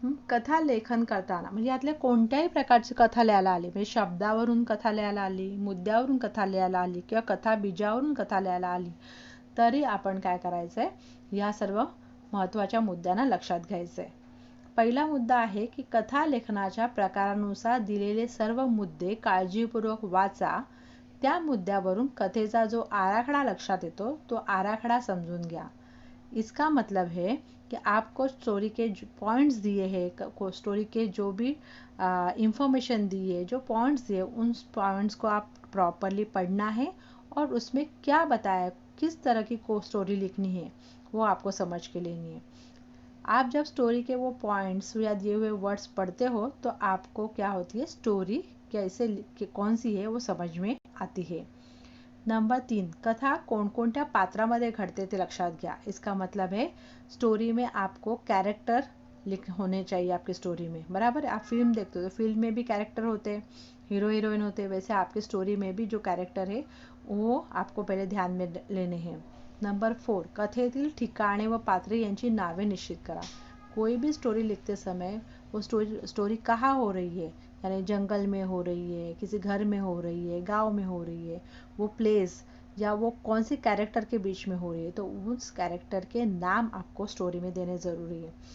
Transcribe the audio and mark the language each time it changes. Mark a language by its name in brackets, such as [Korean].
[Marathi] कथालेखन करताना म्हणजे यातल्या कोणत्याही प्रकारची कथा लिहायला आली, म्हणजे शब्दावरून कथा लिहायला आली, मुद्द्यावरून कथा लिहायला आली किंवा कथा बीजावरून कथा लिहायला आली, तरी आपण काय करायचंय, या सर्व महत्त्वाच्या मुद्द्यांना लक्षात घ्यायचंय. पहिला मुद्दा आहे की कथालेखनाच्या प्रकारानुसार दिलेले सर्व मुद्दे काळजीपूर्वक वाचा. त्या मुद्द्यावरून कथेचा जो आराखडा लक्षात येतो तो आराखडा समजून घ्या. [Hindi] इसका मतलब है कि आपको स्टोरी के पॉइंट्स दिए हैं, स्टोरी के जो भी इंफॉर्मेशन दी है, जो पॉइंट्स दिए, उन पॉइंट्स को आप प्रॉपरली पढ़ना है और उसमें क्या बताया, किस तरह की को स्टोरी लिखनी है वो आपको समझ के लेनी है. आप जब स्टोरी के वो पॉइंट्स या दिए हुए वर्ड्स पढ़ते हो तो आपको क्या होती है, स्टोरी कैसे कौन सी है वो समझ में आती है. [Marathi] नंबर 3, कथा कोणकोणत्या पात्रामध्ये घडते ते लक्षात घ्या. [Hindi] इसका मतलब है स्टोरी में आपको कैरेक्टर होने चाहिए आपकी स्टोरी में. बराबर है, आप फिल्म देखते हो तो फिल्म में भी कैरेक्टर होते हैं, हीरो हीरोइन होते हैं, वैसे आपकी स्टोरी में भी जो कैरेक्टर है वो आपको पहले ध्यान में लेने हैं. [Marathi] नंबर 4, कथेतील ठिकाणे व पात्रे यांची नावे निश्चित करा. [Hindi] कोई भी स्टोरी लिखते समय वो स्टोरी कहाँ हो रही है, यानी जंगल में हो रही है, किसी घर में हो रही है, गांव में हो रही है, वो प्लेस या वो कौन से कैरेक्टर के बीच में हो रही है, तो उस कैरेक्टर के नाम आपको स्टोरी में देने ज़रूरी है.